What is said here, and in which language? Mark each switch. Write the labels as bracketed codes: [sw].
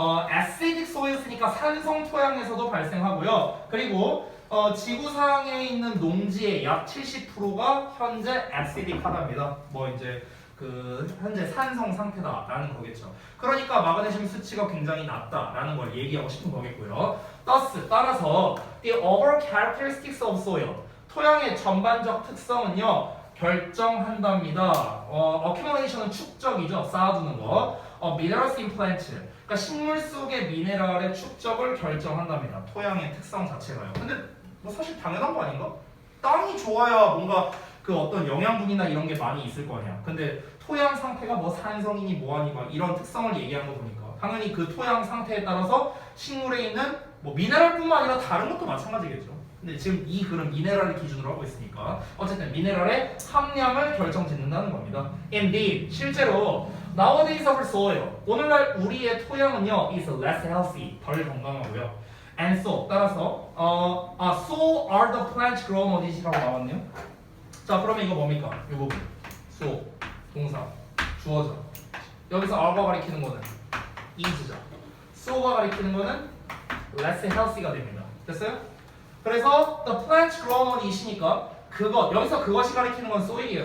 [en] acidic soils [ko] 니까 산성 토양에서도 발생하고요. 그리고 지구상에 있는 농지의 약 70%가 현재 acidic하답니다. 뭐 이제 그 현재 산성 상태다라는 거겠죠. 그러니까 마그네슘 수치가 굉장히 낮다라는 걸 얘기하고 싶은 거겠고요. [en] Thus, [ko] 따라서 [en] the overall characteristics of soil [ko] 토양의 전반적 특성은요 결정한답니다. accumulation은 축적이죠. 쌓아두는 거. [en] minerals in plants [ko] 그러니까 식물 속의 미네랄의 축적을 결정한답니다. 토양의 특성 자체가요. 근데 뭐 사실 당연한 거 아닌가? 땅이 좋아야 뭔가 그 어떤 영양분이나 이런 게 많이 있을 거 아니야. 근데 토양 상태가 뭐 산성이니 뭐하니 막 이런 특성을 얘기한 거 보니까 당연히 그 토양 상태에 따라서 식물에 있는 뭐 미네랄뿐만 아니라 다른 것도 마찬가지겠죠. 근데 지금 이 글은 미네랄을 기준으로 하고 있으니까 어쨌든 미네랄의 함량을 결정짓는다는 겁니다. [en] Indeed, [ko] 실제로 [en] nowadays our soil, [ko] 오늘날 우리의 토양은요 [en] is less healthy, [ko] 덜 건강하고요. [en] And so, [ko] 따라서 [en] so are the plants grown [ko] 어디지라고 나왔네요. 자 그러면 이거 뭡니까? 이 부분 so, 동사, 주어져. 여기서 are가 가리키는 거는 is죠. so가 가리키는 거는 less healthy가 됩니다. 됐어요? 그래서 [en] the plants grown on it [ko] 이니까 그것 여기서 그것이 가리키는 건 soil이에요.